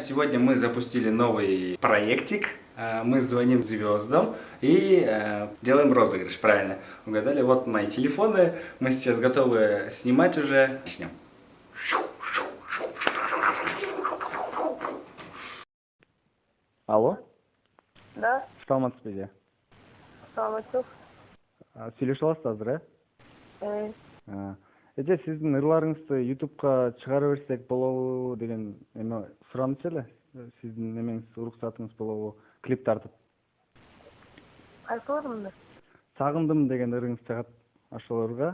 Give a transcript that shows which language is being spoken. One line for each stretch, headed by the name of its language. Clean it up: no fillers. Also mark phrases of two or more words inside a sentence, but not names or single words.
Russian: Сегодня мы запустили новый проектик. Мы звоним звездам и делаем розыгрыш, правильно? Угадали? Вот мои телефоны. Мы сейчас готовы снимать уже. Начнем.
Kyrgyz: Алло, Да, саламатсыз бе? саламатсыз. Сүйлөшүп аласыз азыр, Э, Эже сиздин ырларыңызды YouTube'га чыгара берсек болобу деген эме сурамчы эле. Сиздин эмеңиз, уруксатыңыз болобу клип тартып. Кайсы орунда? Сагындым деген ырыңыз чыгат ошол ырга.